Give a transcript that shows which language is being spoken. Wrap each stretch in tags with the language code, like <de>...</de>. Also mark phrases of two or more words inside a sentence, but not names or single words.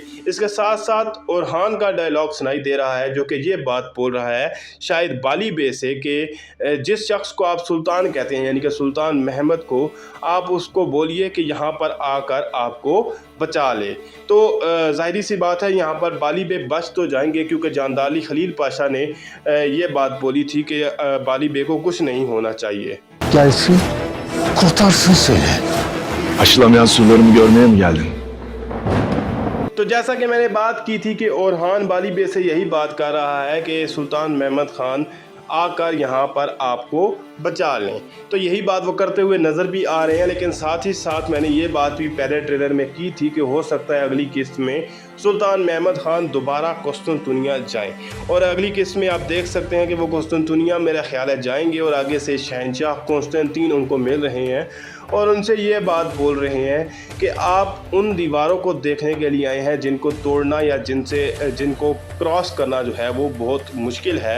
<hi>इसके साथ साथ ओरहान का डायलॉग सुनाई दे रहा है, जो कि ये बात बोल रहा है शायद बाली बे से कि जिस शख्स को आप सुल्तान कहते हैं यानी कि सुल्तान महमद को, आप उसको बोलिए कि यहाँ पर आकर आपको बचा ले। तो ज़ाहिर सी बात है यहाँ पर बाली बे बच तो जाएंगे, क्योंकि जानदाली खलील पाशा ने ये बात बोली थी कि बाली बे को कुछ नहीं होना चाहिए।</hi> <tr>gelsin kurtarsın seni. Aşılamayan sularımı görmeye mi geldin?</tr> <hi>तो जैसा कि मैंने बात की थी कि ओरहान बाली बे से यही बात कर रहा है कि सुल्तान महमद खान आकर यहाँ पर आपको बचा लें, तो यही बात वो करते हुए नज़र भी आ रहे हैं। लेकिन साथ ही साथ मैंने ये बात भी पहले ट्रेलर में की थी कि हो सकता है अगली किस्त में सुल्तान महमद खान दोबारा कुस्तुनतुनिया जाएं, और अगली किस्त में आप देख सकते हैं कि वो कुस्तुनतुनिया मेरा ख्याल है जाएंगे और आगे से शहंशाह कॉन्स्टेंटीन उनको मिल रहे हैं और उनसे ये बात बोल रहे हैं कि आप उन दीवारों को देखने के लिए आए हैं जिनको तोड़ना या जिनको क्रॉस करना जो है वो बहुत मुश्किल है।</hi>